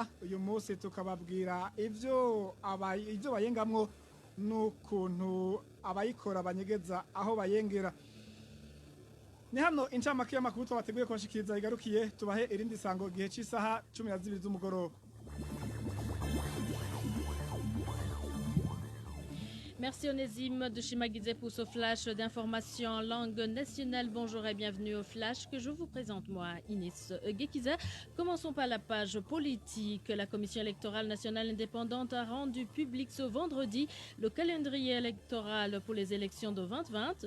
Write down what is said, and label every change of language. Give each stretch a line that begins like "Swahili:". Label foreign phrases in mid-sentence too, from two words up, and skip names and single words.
Rundi: Uyu munsi tukababwira ivyo bayengamwo n'ukuntu abayikora banyegeza aho bayengera. Ni hano incamake y'amakuru twabateguye kubashikiriza igarukiye, tubahe irindi sango gihe c'isaha 12 z'umugoroba.
French: Merci Onésime de Chimaguizé pour ce flash d'information en langue nationale. Bonjour et bienvenue au flash que je vous présente moi, Inès Gekiza. Commençons par la page politique. La Commission électorale nationale indépendante a rendu public ce vendredi le calendrier électoral pour les élections de 2020.